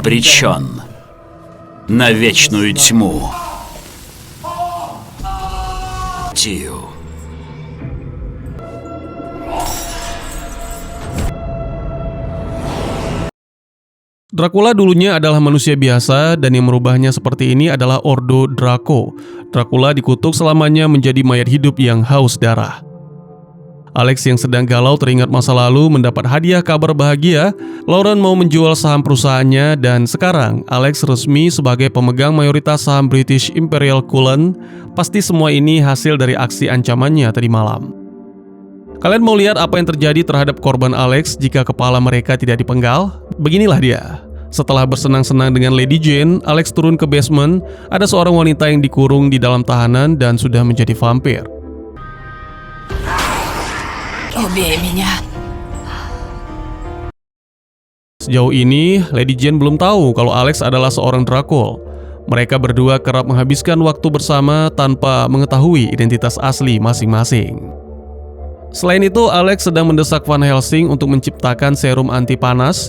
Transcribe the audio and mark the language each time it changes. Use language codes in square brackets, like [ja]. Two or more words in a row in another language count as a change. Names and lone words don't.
[ru] Обречен на вечную тьму. Тию. [id] Dracula dulunya adalah manusia biasa dan yang merubahnya seperti ini adalah Ordo Draco. Dracula dikutuk selamanya menjadi mayat hidup yang haus darah. Alex yang sedang galau teringat masa lalu mendapat hadiah kabar bahagia. Lauren mau menjual saham perusahaannya dan sekarang Alex resmi sebagai pemegang mayoritas saham British Imperial Cullen. Pasti semua ini hasil dari aksi ancamannya tadi malam. Kalian mau lihat apa yang terjadi terhadap korban Alex jika kepala mereka tidak dipenggal? Beginilah dia. Setelah bersenang-senang dengan Lady Jane, Alex turun ke basement. Ada seorang wanita yang dikurung di dalam tahanan dan sudah menjadi vampir. [ru] Убей меня. [id] Sejauh ini, Lady Jane belum tahu kalau Alex adalah seorang Dracul. Mereka berdua kerap menghabiskan waktu bersama tanpa mengetahui identitas asli masing-masing. Selain itu, Alex sedang mendesak Van Helsing untuk menciptakan serum anti panas.